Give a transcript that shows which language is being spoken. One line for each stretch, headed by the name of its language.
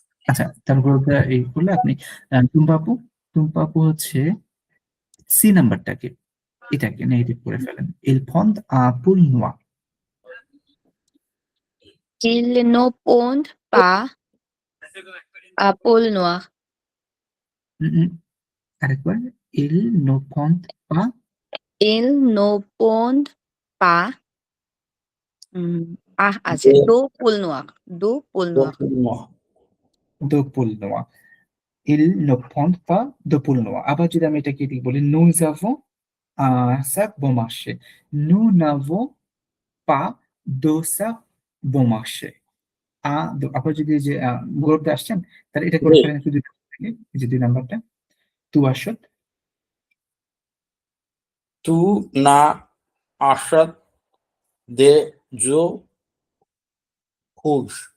Bangla: আচ্ছা, তাহলে গৌরবদা এই করলে আপনি টুম্পাপু, টুম্পাপু হচ্ছে সি নাম্বারটাকে, এটাকে নেগেটিভ করে ফেলেন।
French: Il pond un poule noir। Il ne pond pas à pôle noir. আরেকবার, Il ne pond pas, Il ne pond pas আছে
Bangla: যে
French: দো পুল নোয়ার, দো পুল নোয়ার। de poule noire। Il ne pond pas de poule noire।
Bangla: আবার যদি আমি এটাকে ঠিক বলি,
French: nous avons un sac bon marché। Nous n'avons pas de sac bon marché।
Bangla: আবার যদি যে গৌরবদা আসছেন, তাহলে এটা করে ফেলেন একটু, এই যে 2 নাম্বারটা, তু আসত।
French: তু না আসাদ দে জো হুশ।